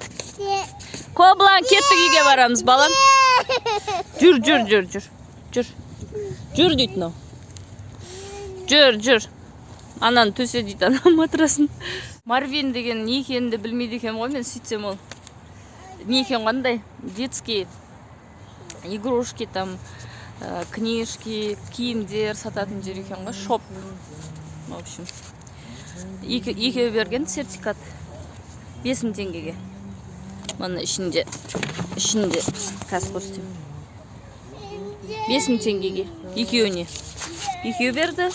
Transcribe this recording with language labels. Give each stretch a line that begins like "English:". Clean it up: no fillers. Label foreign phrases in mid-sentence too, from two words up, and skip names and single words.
Kazakh: Қоблан, кеттік, үйге барамыз, балам. Жүр. Жүр дейді мынау. жүр. Ананы төсе дейді, ана матрасын. Марвин деген не екенін де білмейді екен ғой, мен сөйтсем ол. Не екен қандай?
Russian: Детские игрушки, там, книжки,
Kazakh: киімдер сататын жер екен ғой, шоп.
Russian: В общем,
Kazakh: екеуі берген сертификат 5000 теңгеге. Мана ішінде қазір көрсетемін. 5000 теңгеге екеуіне. Екеуі берді.